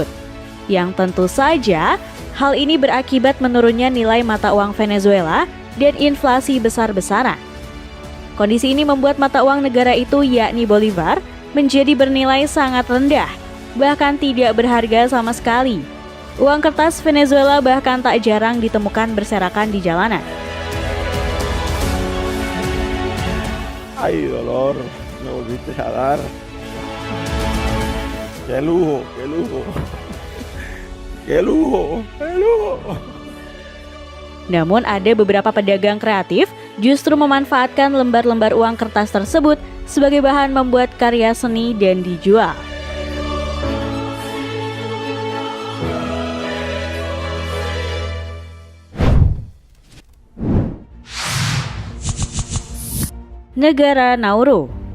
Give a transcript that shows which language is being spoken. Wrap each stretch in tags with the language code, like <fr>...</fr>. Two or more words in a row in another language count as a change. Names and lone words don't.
<id>Yang tentu saja, hal ini berakibat menurunnya nilai mata uang Venezuela dan inflasi besar-besaran. Kondisi ini membuat mata uang negara itu, yakni Bolivar, menjadi bernilai sangat rendah, bahkan tidak berharga sama sekali. Uang kertas Venezuela bahkan tak jarang ditemukan berserakan di jalanan.</id> <es>Ay, dolor, me volviste a dar. Qué lujo, qué lujo. Qué lujo, qué lujo.</es> <id>Namun ada beberapa pedagang kreatif justru memanfaatkan lembar-lembar uang kertas tersebut sebagai bahan membuat karya seni dan dijual. Negara Nauru.</id>